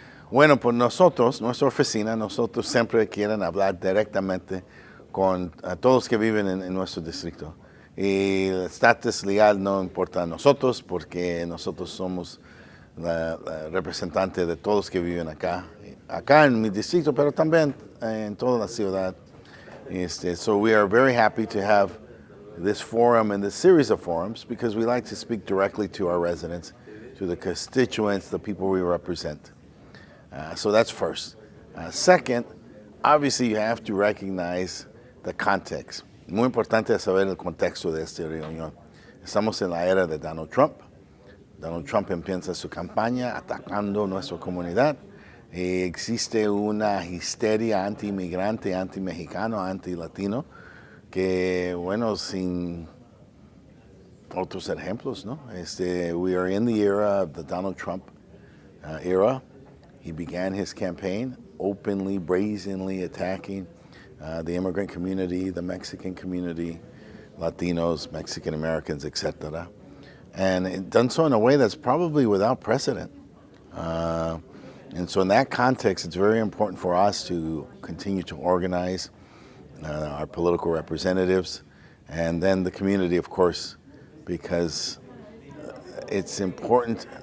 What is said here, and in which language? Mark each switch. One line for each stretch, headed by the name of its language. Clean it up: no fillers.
Spanish: Bueno, pues nosotros, nuestra oficina, nosotros siempre quieren hablar directamente con a todos que viven en nuestro distrito. Y el estatus legal no importa a nosotros porque nosotros somos la representante de todos que viven acá en mi distrito, pero también en toda la ciudad.
English: So we are very happy to have this forum and this series of forums because we like to speak directly to our residents, to the constituents, the people we represent. So that's first. Second, obviously you have to recognize the context.
Spanish: Muy importante es saber el contexto de esta reunión. Estamos en la era de Donald Trump. Donald Trump empieza su campaña atacando nuestra comunidad. Existe una histeria anti-inmigrante, anti-mexicano, anti-latino, que, bueno, sin otros ejemplos, ¿no?
English: We are in the era of the Donald Trump era. He began his campaign openly, brazenly attacking the immigrant community, the Mexican community, Latinos, Mexican Americans, etc. And it done so in a way that's probably without precedent. And so in that context, it's very important for us to continue to organize our political representatives and then the community, of course, because it's important.